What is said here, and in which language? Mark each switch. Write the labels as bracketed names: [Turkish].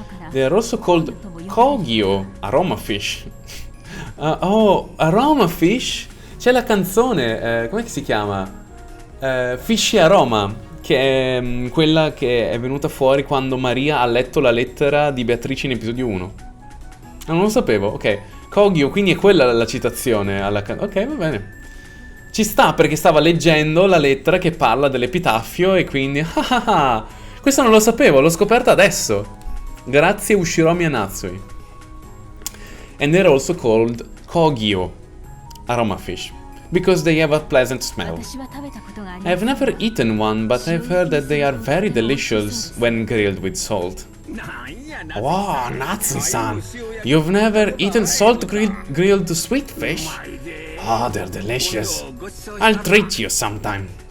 [English] They are also called kogyo, aroma fish. Oh, aroma fish? [Italian] C'è la canzone, come si chiama? Fishy Aroma, che è quella che è venuta fuori quando Maria ha letto la lettera di Beatrice in episodio 1. Non lo sapevo, ok. Kogyo, quindi è quella la citazione alla ok, va bene. Ci sta perché stava leggendo la lettera che parla dell'epitaffio e quindi questo non lo sapevo, l'ho scoperto adesso. Grazie Ushiromi Anatsui. [English] And they're also called kogyo, aroma fish, because they have a pleasant smell. I've never eaten one, but I've heard that they are very delicious when grilled with salt. Wow, Natsu-san! You've never eaten salt-grilled sweet fish? Oh, they're delicious. I'll treat you sometime.